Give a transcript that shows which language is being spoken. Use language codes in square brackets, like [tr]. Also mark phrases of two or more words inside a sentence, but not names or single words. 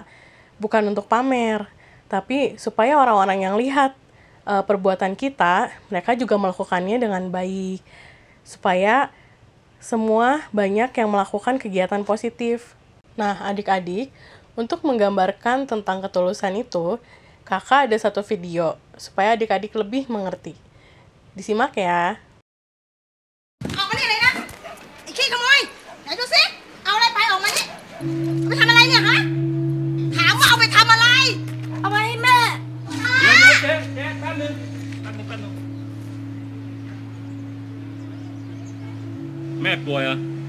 [id] Bukan untuk pamer, tapi supaya orang-orang yang lihat perbuatan kita, mereka juga melakukannya dengan baik. Supaya semua banyak yang melakukan kegiatan positif. Nah, adik-adik, untuk menggambarkan tentang ketulusan itu, kakak ada satu video, supaya adik-adik lebih mengerti. Disimak ya. [th] ออกมานี่เลยนะไอ้ขี้ขโมยไหนดูสิเอาอะไรไปออกมานี่เอาไปทำอะไรเนี่ยฮะถามว่าเอาไปทำอะไรเอาไปให้แม่ เจ๊แป๊บนึงแม่ป่วยเหรอ